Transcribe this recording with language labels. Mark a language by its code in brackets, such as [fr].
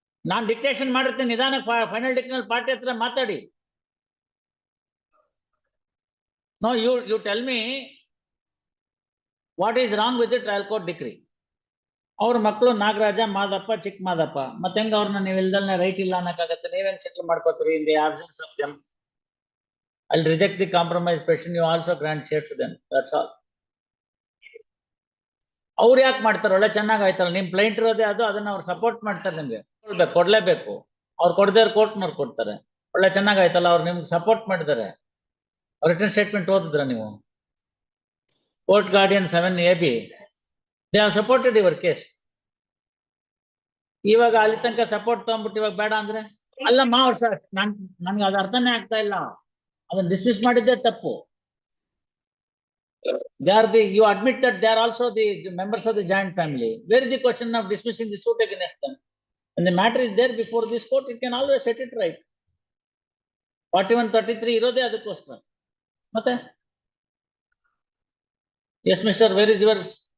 [kn] ನಾನ್ dictation ಮಾಡಿರ್ತೀನಿ, ನಿಧಾನ final dictation party ಹತ್ರ ಮಾತಾಡಿ. [en] No, you tell me what is wrong with the trial court decree. [kn] ಅವ್ರ ಮಕ್ಕಳು ನಾಗರಾಜ, ಮಾದಪ್ಪ, ಚಿಕ್ಕ ಮಾದಪ್ಪ. ಮತ್ತೆ ಹೆಂಗ ಅವ್ರನ್ನ ನೀವು ಇಲ್ದಲ್ನೇ ರೈಟ್ ಇಲ್ಲ ಅನ್ನಕ್ಕಾಗತ್ತೆ? ನೀವೇನ್ ಸೆಟ್ಲ್ ಮಾಡ್ಕೋತೀರಿ? [en] In the absence of them I'll reject the compromise petition. You also grant share to them. That's all. [kn] ಅವ್ರು ಯಾಕೆ ಮಾಡ್ತಾರೆ? ಒಳ್ಳೆ ಚೆನ್ನಾಗಾಯ್ತಲ್ಲ, ನಿಮ್ ಪ್ಲೈಂಟ್ ಇರೋದೇ ಅದು, ಅದನ್ನ ಅವ್ರು ಸಪೋರ್ಟ್ ಮಾಡ್ತಾರೆ. ನಿಮ್ಗೆ ಕೊಡ್ಲೇಬೇಕು. ಅವ್ರು ಕೊಡದೇವ್ರು ಕೋರ್ಟ್ನವ್ರು ಕೊಡ್ತಾರೆ. ಒಳ್ಳೆ ಚೆನ್ನಾಗಾಯ್ತಲ್ಲ, ಅವ್ರು ನಿಮ್ಗೆ ಸಪೋರ್ಟ್ ಮಾಡಿದ್ದಾರೆ. [en] return statement [kn] ಓದಿದ್ರ ನೀವು? [en] Court guardian 7AB, they have supported your case. [kn] ಇವಾಗ ಅಲ್ಲಿ ತನಕ ಸಪೋರ್ಟ್ ತಗೊಂಡ್ಬಿಟ್ಟು ಇವಾಗ ಬೇಡ ಅಂದ್ರೆ ಅಲ್ಲಮ್ಮ. ಅವ್ರು ಸರ್, ನನ್ಗೆ ಅದು ಅರ್ಥನೇ ಆಗ್ತಾ ಇಲ್ಲ. ಅದನ್ನ ಡಿಸ್ಮಿಸ್ ಮಾಡಿದ್ದೆ ತಪ್ಪು. [en] You admit that they are also the members of the joint family. Where is the question of dismissing the suit against them? When the matter is there before this court, it can always set it right. 4133 [kn] irode adakoskara. [en] ಮತ್ತೆ yes, Mr. Where is yours?